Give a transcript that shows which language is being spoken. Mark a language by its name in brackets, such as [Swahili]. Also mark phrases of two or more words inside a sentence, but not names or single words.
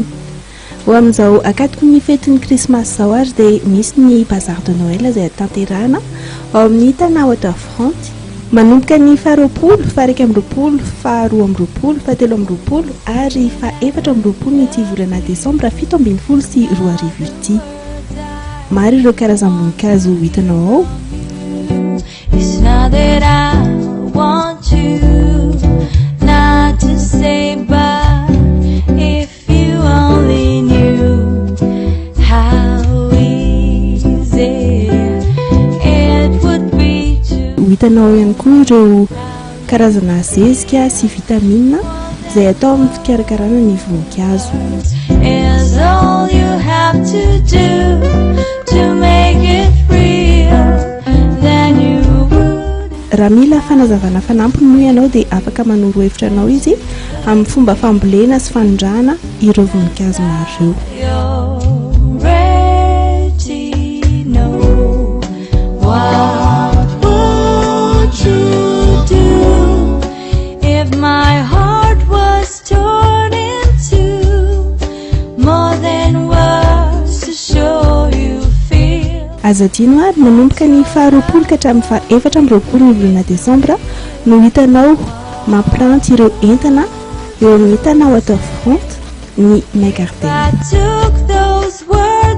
[Malagasy] Ho amin'izao akatoko ny fetin'ny krismasy izao ary dia misy ny bazary [French] de Noël [Malagasy] izay tanterahana ao amin'ny tanà Waterfront manomboka ny faha-roapolo, faha-raika amby roapolo, faha-roa amby roapolo, faha-telo amby roapolo ary faha-efatra amby roapolo ny ity volana desambra 17 sy 20 ity. Maro ireo karazam-boninkazo hitanao ao. [English] Want you not to say, but if you only knew how easy it would be to. [Malagasy] Hitanao ihany koa ireo karazana zezika sy vitamina izay atao amin'ny fikarakarana ny voninkazo. [English] Is all you have to do to make it real, then you [Malagasy] raha mila fanazavana fanampiny moa ianao dia afaka manoro hevitra anao izy amin'ny fomba fambolena sy fanondrahana ireo voninkazo maro ireo. [English] What would you do if my heart was torn into more than words to show you feel? [Malagasy] Azadino ary manomboka ny faha-roapolo ka hatramin'ny faha-efatra amby roapolo ny volana desambra no hitanao mampiranty ireo entana eo amin'ny tanà Waterfront ny may gardaina.